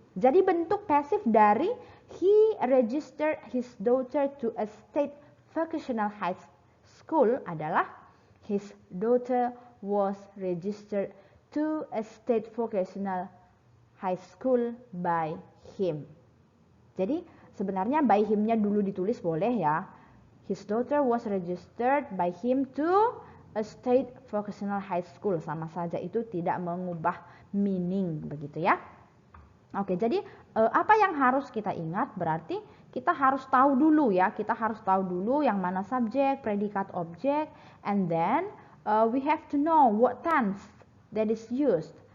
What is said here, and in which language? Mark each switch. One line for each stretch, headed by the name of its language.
Indonesian: Jadi bentuk pasif dari
English: he registered his daughter to a state vocational high school
Indonesian: adalah
English: his daughter was registered to a state vocational high school by him.
Indonesian: Jadi sebenarnya by him-nya dulu ditulis boleh ya.
English: His daughter was registered by him to a state vocational high school.
Indonesian: Sama saja itu tidak mengubah meaning begitu ya. Oke, jadi apa yang harus kita ingat? Berarti kita harus tahu dulu ya. Kita harus tahu dulu yang mana subjek, predikat, objek.
English: And then we have to know what tense that is used.